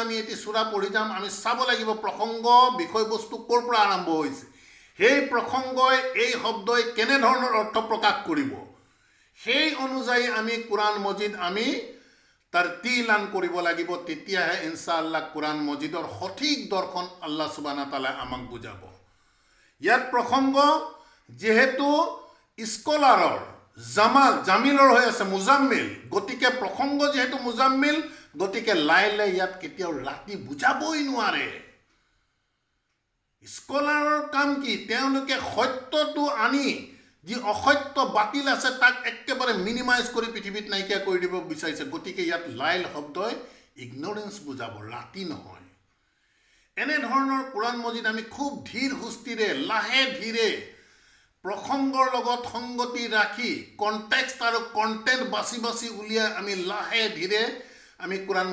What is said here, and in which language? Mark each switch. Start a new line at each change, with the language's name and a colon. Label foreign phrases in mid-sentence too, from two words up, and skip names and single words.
Assamese: আমি এটি সূৰা পঢ়ি যাম আমি চাব লাগিব প্ৰসংগ বিষয়বস্তু ক'ৰ পৰা আৰম্ভ হৈছে সেই প্ৰসংগই এই শব্দই কেনে ধৰণৰ অৰ্থ প্ৰকাশ কৰিব সেই অনুযায়ী আমি কুরআন মজিদ আমি তারতিলান কৰিব লাগিব তেতিয়াহে ইনশাআল্লাহ কুরআন মজিদৰ সঠিক দৰ্শন
Arabic: الله سبحانه وتعالى
Assamese: আমাক বুজাব ইয়াত প্ৰসংগ যেহেতু স্কলাৰৰ জামিলৰ হৈ আছে মুজাম্মিল গতিকে প্ৰসংগ যেহেতু মুজাম্মিল গতিকে লাইলে ইয়াত কেতিয়াও ৰাতি বুজাবই নোৱাৰে স্কলাৰৰ কাম কি তেওঁলোকে সত্যটো আনি যি অসত্য বাতিল আছে তাক একেবাৰে মিনিমাইজ কৰি পৃথিৱীত নাইকিয়া কৰি দিব বিচাৰিছে গতিকে ইয়াত লাইল শব্দই ইগনোৰেন্স বুজাব ৰাতি নহয় এনে ধৰণৰ কুরআন মজিদ আমি খুব ধীৰ হুস্তিৰে লাহে ধীৰে প্ৰসংগৰ লগত সংগতি ৰাখি কনটেক্সট আৰু কন্টেন্ট বাছি বাছি উলিয়াই আমি লাহে ধীৰে আমি কুরআন